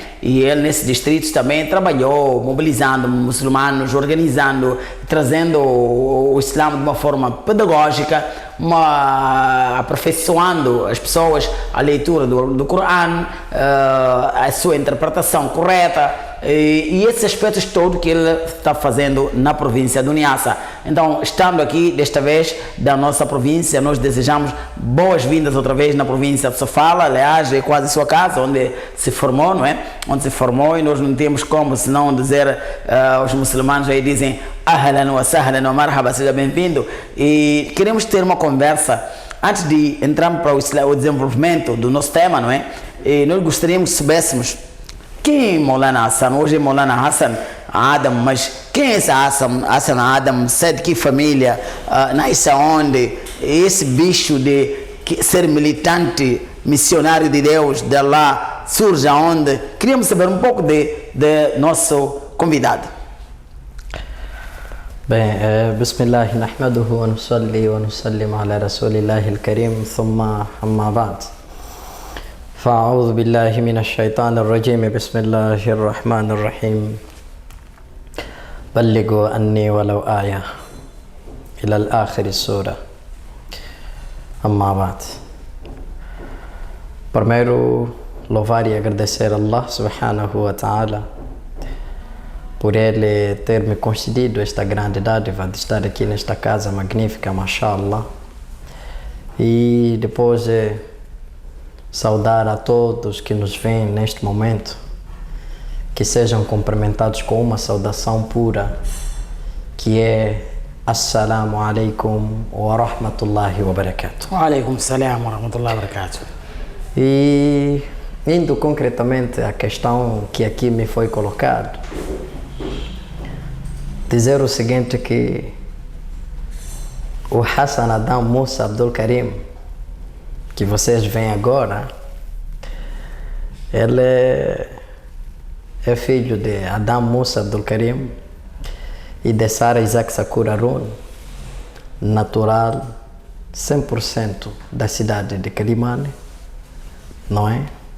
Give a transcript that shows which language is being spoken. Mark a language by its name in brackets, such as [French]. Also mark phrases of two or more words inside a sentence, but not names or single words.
[Portuguese] E ele nesses distritos também trabalhou, mobilizando muçulmanos, organizando, trazendo o Islã de uma forma pedagógica, aperfeiçoando as pessoas a leitura do Corão, a sua interpretação correta, e esses aspectos todos que ele está fazendo na província do Niassa. Então, estando aqui desta vez da nossa província, nós desejamos boas-vindas outra vez na província de Sofala. Aliás, é quase sua casa, onde se formou, não é? Onde se formou, e nós não temos como senão dizer, os muçulmanos aí dizem [Arabic] أهلا وسهلا ومرحبا, [Portuguese] seja bem-vindo. E queremos ter uma conversa antes de entrarmos para o desenvolvimento do nosso tema, não é? E nós gostaríamos que soubéssemos quem é Maulana Hassan. Hoje é Maulana Hassan Adam, mas quem é esse Hassan Adam? Sai de que família? Nasce onde? Esse bicho de ser militante, missionário de Deus, de Allah, surge aonde? Queríamos saber um pouco de nosso convidado. Bem, [Arabic] بسم الله، نحمده ونصلي ونسلم على رسول الله الكريم، ثم أما بعد. فأعوذ بالله من الشيطان الرجيم بسم الله الرحمن الرحيم بلغوا أني ولو آية إلى الآخر السورة أما بعد. [Portuguese] Primeiro, louvar e agradecer a Allah [Arabic] سبحانه وتعالى [Portuguese] por ele ter me concedido esta grande dádiva de estar aqui nesta casa magnífica, mashallah. E depois saudar a todos que nos veem neste momento, que sejam cumprimentados com uma saudação pura, que é [Arabic] السلام عليكم ورحمة الله وبركاته. وعليكم السلام ورحمة الله وبركاته. [Portuguese] E indo concretamente à questão que aqui me foi colocado, dizer o seguinte, que o Hassan Adam Musa Abdul Karim, que vocês veem agora, ele é filho de Adam Musa Abdul Karim e de Sara Isaac Sakura Arun, natural 100% da cidade de Quelimane, não é?